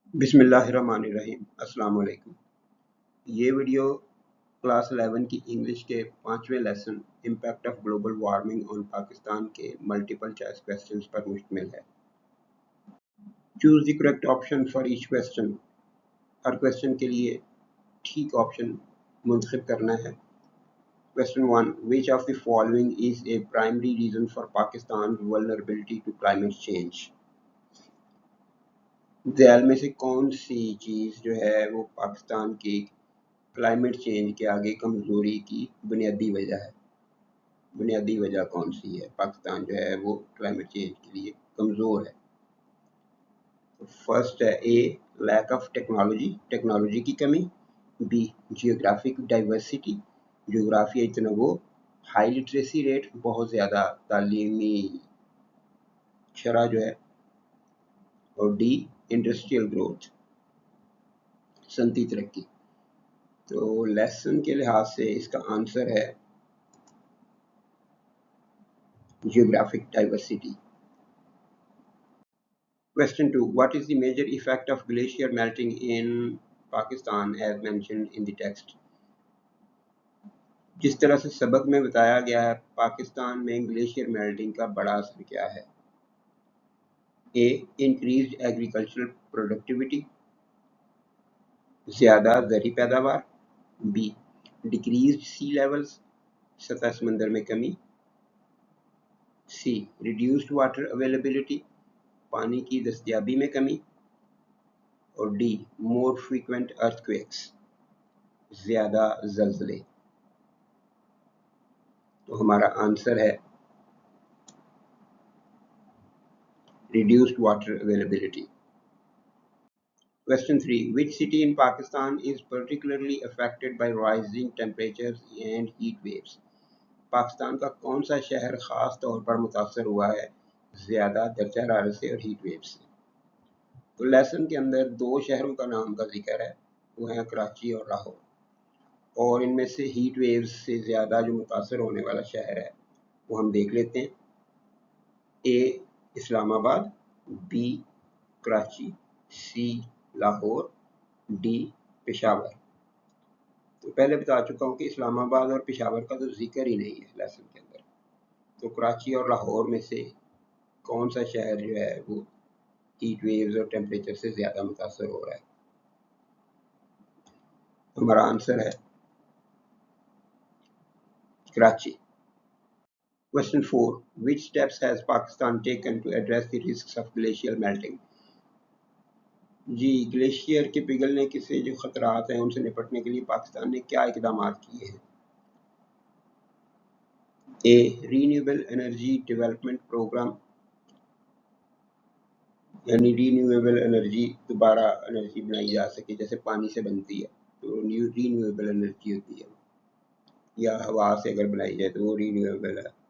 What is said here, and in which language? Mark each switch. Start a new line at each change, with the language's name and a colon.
Urdu: بسم اللہ الرحمن الرحیم۔ السلام علیکم۔ یہ ویڈیو کلاس 11 کی انگلش کے 5ویں lesson impact of global warming آن پاکستان کے ملٹیپل چوائس کویسچنز پر مشتمل ہے۔
English: Choose the correct option for each question.
Urdu: Hare question کے لیے ٹھیک آپشن منتخب کرنا ہے۔
English: Question 1. Which of the following is a primary reason for Pakistan's vulnerability to climate change?
Urdu: ذیل میں سے کون سی چیز جو ہے وہ پاکستان کی کلائمیٹ چینج کے آگے کمزوری کی بنیادی وجہ ہے؟ بنیادی وجہ کون سی ہے؟ پاکستان جو ہے وہ کلائمیٹ چینج کے لیے کمزور ہے۔ فرسٹ ہے اے لیک آف ٹیکنالوجی، ٹیکنالوجی کی کمی۔ بی جیوگرافک ڈائیورسٹی، جغرافیائی تنوع۔ ہائی لٹریسی ریٹ، بہت زیادہ تعلیمی شرح جو ہے۔ اور ڈی انڈسٹریل گروتھ، صنعتی ترقی۔ تو لیسن کے لحاظ سے اس کا آنسر ہے geographic diversity.
English: Question 2. What is the major effect of glacier melting in Pakistan as mentioned in the text?
Urdu: جس طرح سے سبق میں بتایا گیا ہے پاکستان میں گلیشیئر میلٹنگ کا بڑا اثر کیا ہے؟ اے انکریزڈ ایگریکلچرل پروڈکٹیوٹی، زیادہ زرعی پیداوار۔ بی ڈیکریزڈ سی لیولز، سطح سمندر میں کمی۔ سی ریڈیوسڈ واٹر اویلیبلٹی، پانی کی دستیابی میں کمی۔ اور ڈی مور فریکوینٹ ارتھکویکس، زیادہ زلزلے۔ تو ہمارا آنسر ہے reduced water availability.
English: Question 3. Which city in Pakistan is particularly affected by rising temperatures and heat waves?
Urdu: Pakistan کا کون سا شہر خاص طور پر متاثر ہوا ہے زیادہ درجہ حرارت سے اور ہیٹ ویو سے؟ تو لیسن کے اندر دو شہروں کا نام کا ذکر ہے، وہ ہیں کراچی اور لاہور۔ اور ان میں سے ہیٹ ویوز سے زیادہ جو متاثر ہونے والا شہر ہے وہ ہم دیکھ لیتے ہیں۔ اے اسلام آباد، be Karachi, C Lahore, D Peshawar. تو پہلے بتا چکا ہوں کہ اسلام آباد اور پشاور کا تو ذکر ہی نہیں ہے لیسن کے اندر۔ تو کراچی اور لاہور میں سے کون سا شہر جو ہے وہ ہیٹ ویوز اور ٹیمپریچر سے زیادہ متاثر ہو رہا ہے؟ ہمارا آنسر ہے Karachi.
English: Question 4. Which steps has Pakistan taken to address the risks of glacial melting?
Urdu: جی glacier کے پگھلنے کے سے جو خطرات ہیں ان سے نپٹنے کے لیے پاکستان نے کیا اقدامات کیے ہیں؟ اے رینیویبل انرجی ڈیولپمنٹ پروگرام، یعنی رینیویبل انرجی دوبارہ انرجی بنائی جا سکے، جیسے پانی سے بنتی ہے تو رینیویبل انرجی ہوتی ہے، یا ہوا سے اگر بنائی جائے تو وہ رینیویبل ہے۔